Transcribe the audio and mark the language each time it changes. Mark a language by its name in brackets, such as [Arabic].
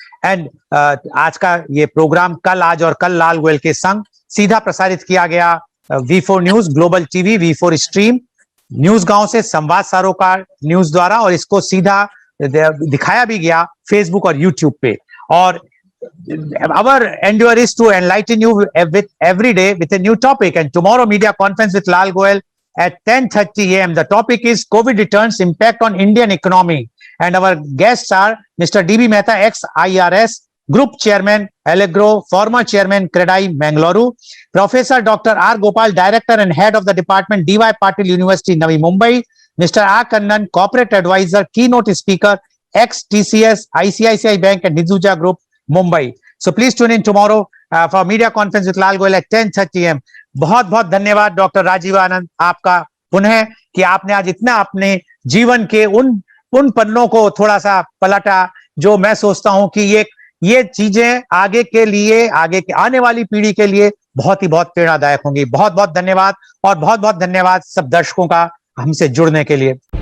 [Hindi] And आज का ये प्रोग्राम कल, आज और कल लाल गोयल के संग सीधा प्रसारित किया गया V4 news, global TV, V4 stream, news गांव से संवाद सरोकार न्यूज द्वारा, और इसको सीधा दिखाया भी गया फेसबुक और यूट्यूब पे। और [English] our endeavor is to enlighten you with every day with a new topic. And tomorrow media conference with Lal Goel at 10:30 a.m. The topic is COVID returns impact on Indian economy. And our guests are Mr. D.B. Mehta, ex-IRS Group Chairman, Allegro, former Chairman, Credai, Mangaluru, Professor Dr. R. Gopal, Director and Head of the Department, D.Y. Patil University, Navi Mumbai, Mr. R. Kannan, Corporate Advisor, Keynote Speaker, ex-TCS, ICICI Bank and Nizuja Group, Mumbai. So please tune in tomorrow for media conference with Lal Goel at 10:30 a.m. [Hindi] बहुत बहुत धन्यवाद doctor Rajiv आनंद आपका पुनः कि आपने आज इतना अपने जीवन के उन पन्नों को थोड़ा सा पलटा जो मैं सोचता हूं कि ये चीजें आगे के लिए आगे के आने वाली पीढ़ी के लिए बहुत प्रेरणादायक होंगी। बहुत बहुत धन्यवाद और बहुत बहुत धन्यवाद सब दर्शकों का हमसे जुड़ने के लिए।